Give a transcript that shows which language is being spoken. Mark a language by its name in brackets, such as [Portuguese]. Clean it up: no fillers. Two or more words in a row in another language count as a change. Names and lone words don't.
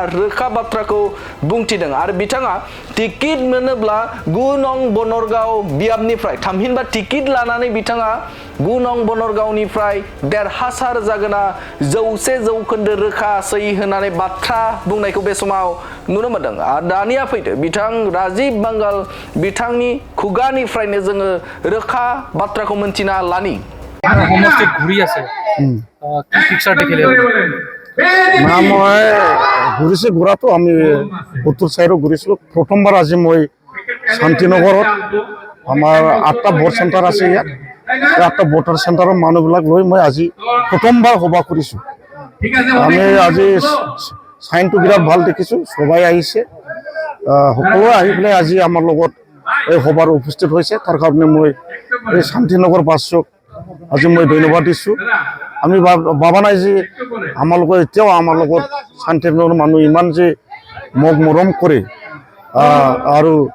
[Bodo] रोखा बाथ्राखौ बुंथिदों आरो बिथाङा टिकेट मोनोब्ला 9 नं बनरगाव बियाबनिफ्राय थामहिनबा टिकेट लानानै बिथाङा 9 नं बनरगावनिफ्राय देरहासार जागोना 100% रोखा सै होननानै बाथ्रा बुंनायखौ बे समाव नुनो मोनदों आरो दानिया फैदो बिथां राजीव बांगाल बिथांनि खुगानिफ्रायनो जोङो रोखा बाथ्राखौ मोनथिना लानि [Assamese] হোমষ্টেত ঘূৰি আছে কি পিকচাৰ দেখিলে না মই ঘূৰিছে ঘূৰাটো আমি উত্তৰ চাইডত ঘূৰিছিলোঁ প্ৰথমবাৰ আজি মই শান্তিনগৰত আমাৰ 8টা [English] vote center [Assamese] আছে ইয়াত 8টা [English] voter center [Assamese] মানুহবিলাক লৈ মই আজি প্ৰথমবাৰ সভা কৰিছোঁ আমি আজি চাইনটো বিৰাট ভাল দেখিছোঁ সবাই আহিছে সকলোৱে আহি পেলাই আজি আমাৰ লগত এই সভাৰ উপস্থিত হৈছে তাৰ কাৰণে মই এই শান্তিনগৰ বাসক আজি মই ধন্যবাদ দিছোঁ আমি ভাবা নাই যে আমাৰ লগত এতিয়াও আমাৰ লগত শান্তিনগৰ মানুহ ইমান যে মোক মৰম কৰে আৰু